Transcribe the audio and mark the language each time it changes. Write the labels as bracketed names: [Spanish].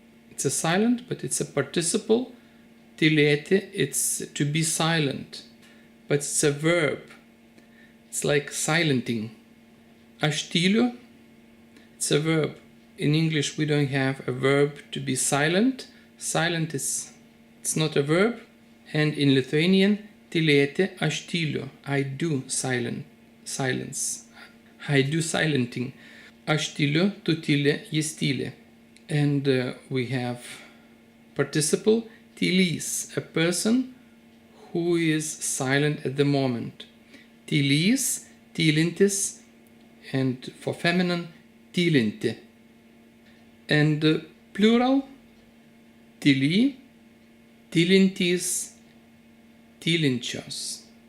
[English] It's a silent, but it's a participle. Tylėti, it's to be silent, but it's a verb. It's like silenting. [Lithuanian] Aš tyliu, [English] it's a verb. In English we don't have a verb to be silent. Silent is, it's not a verb. And in Lithuanian, tylėti, [Lithuanian] aš tyliu. [English] I do silence. I do silenting. [Lithuanian] Aš tyliu, tu tyli, jis tyli. [English] And we have participle, tylys, a person who is silent at the moment. Tylys, tylintis, and for feminine, tylinti. And plural, tyly, tylintys, tylinčios.